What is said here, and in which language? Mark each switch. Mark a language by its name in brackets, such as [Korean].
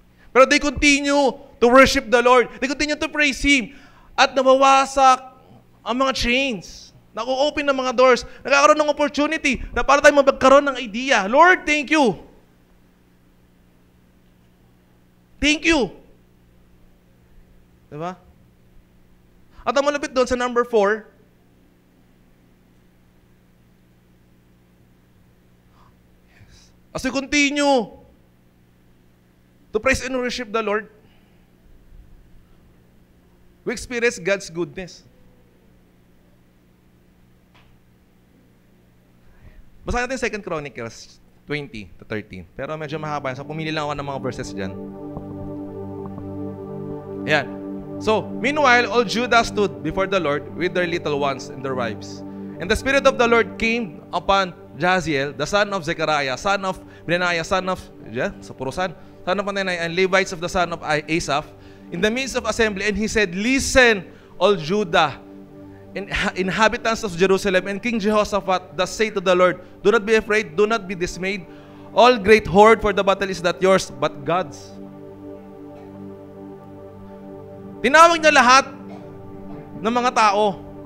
[Filipino] Pero [English] they continue to worship the Lord. They continue to praise Him. [Filipino] At nabawasak ang mga chains. Nag-open ng mga doors. Nagkakaroon ng opportunity na para tayo magkaroon ng idea. [English] Lord, thank you. Thank you. [Filipino] Diba? At ang malapit doon sa [English] number 4, as we continue to praise and worship the Lord, we experience God's goodness. [Filipino] Basahin natin 2 Chronicles 20-13. Pero medyo mahaba. So, pumili lang ako ng mga verses dyan. Ayan. [English] So, meanwhile, all Judah stood before the Lord with their little ones and their wives. And the Spirit of the Lord came upon Jaziel, the son of Zechariah, son of Benaiah, son of Anani, and Levites of the son of Asaph, in the midst of assembly, and he said, "Listen, all Judah, and inhabitants of Jerusalem, and King Jehoshaphat, thus say to the Lord, do not be afraid, do not be dismayed. All great horde for the battle is not yours, but God's." [Filipino] Tinawag niya lahat ng mga tao.